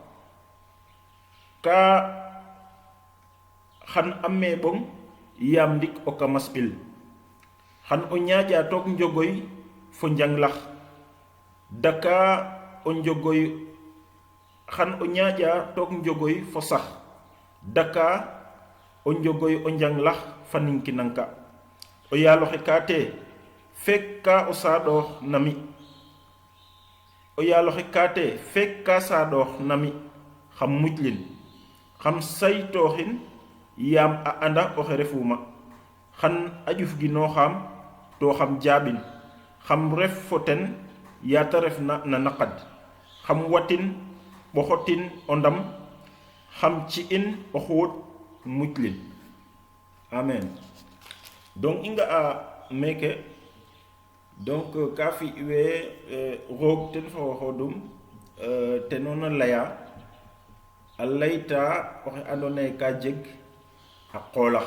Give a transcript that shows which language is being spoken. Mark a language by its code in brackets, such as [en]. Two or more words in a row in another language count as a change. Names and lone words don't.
[srr] ka xan a meeɓong yaam ndik o kamas ɓil xan o ñaaƴa took njogoy fo njanglax daka o njogoy xan o ñaaƴa took njogoy fo sax daka o njogoy o njanglax fa ninkinanka. O yaaloxe ka te fek ka o saaɗoox na mi. O yaaloxe ka te fek ka saaɗoox na mi xam mujlin xam saytooxin yaam a anda oxe refuma xan a ƴufginooxam to xam jaaɓin xam ref fo ten yaata ref na naqad xam watin ɓoxotin o ndam xam ci'in o xuut mujlin. Amen. Donc i nga'a meeke donc ka fi'we roog ten fo xooxoodum teno na laya a layta oxe andoona yee ka jeg a qoolax.